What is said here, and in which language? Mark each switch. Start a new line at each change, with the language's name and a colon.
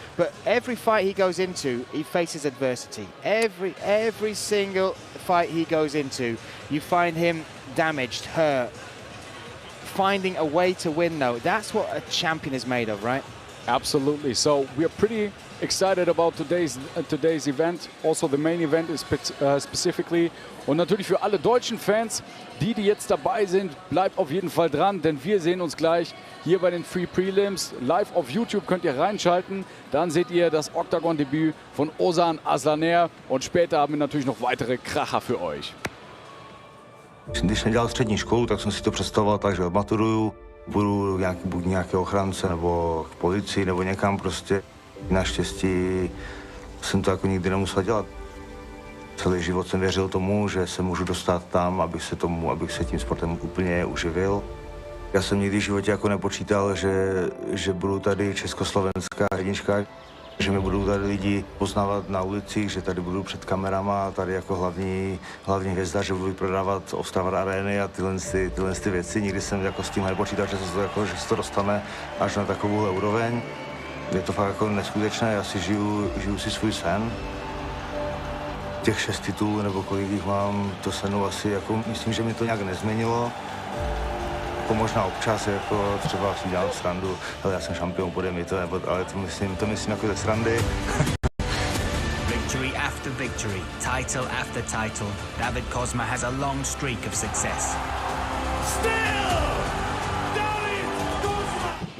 English: But every fight he goes into, he faces adversity. Every single fight he goes into, you find him damaged, hurt, finding a way to win, though. That's what a champion is made of, right? Absolutely. So we are pretty excited about today's event. Also the main event is specifically.
German: Und natürlich für alle deutschen Fans, die jetzt dabei sind, bleibt auf jeden Fall dran, denn wir sehen uns gleich hier bei den Free Prelims. Live auf YouTube könnt ihr reinschalten. Dann seht ihr das Oktagon-Debüt von Ozan, Aslaner und später haben wir natürlich noch weitere Kracher für euch.
Czech: Když jsem dělal střední školu, tak jsem si to představoval tak, že odmaturuju, budu buď nějaký ochránce nebo v policii nebo někam prostě. Naštěstí jsem to jako nikdy nemusel dělat. Celý život jsem věřil tomu, že se můžu dostat tam, abych se tím sportem úplně uživil. Já jsem nikdy v životě jako nepočítal, že budu tady československá jednička, že mě budou tady lidi poznávat na ulicích, že tady budu před kamerama, tady jako hlavní hvězda, že budu prodávat Ostrava Areny a tyhle věci. Nikdy jsem jako s tím nepočítal, že se to dostane až na takovou úroveň. Je to fakt jako neskutečné, já si žiju si svůj sen. Těch 6 titulů, nebo kolik jich mám, to se mnou asi jako, myslím, že mi to nějak nezměnilo. Jako možná občas, jako třeba si dělám srandu, ale já jsem šampion, pode mi to, ale to myslím jako ze srandy.
English: Victory after victory, title after title, David Kozma has a long streak of success. Still, David Kozma!